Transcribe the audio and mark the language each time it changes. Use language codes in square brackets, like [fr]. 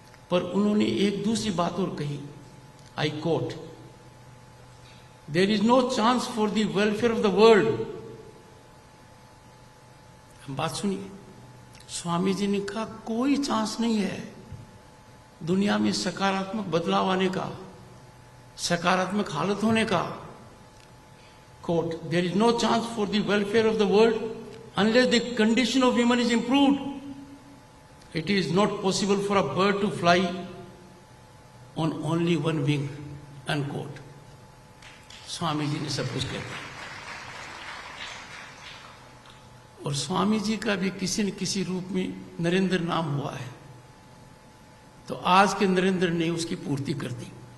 [hi] पर उन्होंने एक दूसरी बात और कही, [en] I quote, there is no chance for the welfare of the world. [hi] बात सुनिए, स्वामी जी ने कहा कोई चांस नहीं है दुनिया में सकारात्मक बदलाव आने का, सकारात्मक हालत होने का। [en] Quote, there is no chance for the welfare of the world unless the condition of women is improved. It is not possible for a bird to fly on only one wing, unquote. [hi] Swami ji ने सब कुछ कह दिया। और स्वामी जी का भी किसी न किसी रूप में नरेंद्र नाम हुआ है, तो आज के नरेंद्र ने उसकी पूर्ति कर दी।